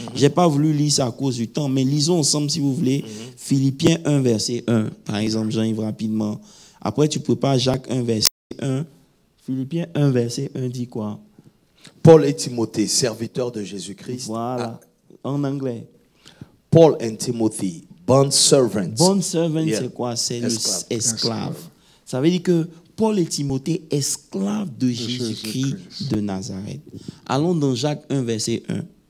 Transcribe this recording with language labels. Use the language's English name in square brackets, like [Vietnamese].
[French] Je n'ai pas voulu lire ça à cause du temps, mais lisons ensemble si vous voulez. Philippiens 1, verset 1. Par exemple, Jean-Yves rapidement. Après, tu prépares Jacques 1, verset 1. Philippiens 1, verset 1 dit quoi? Paul et Timothée, serviteurs de Jésus-Christ. Voilà. En anglais. [English] Paul and Timothy, bond servants. [French] Bond servant, c'est quoi? C'est l'esclave. Ça veut dire que Paul et Timothée, esclaves de Jésus-Christ de Nazareth. Allons dans Jacques 1, verset 1.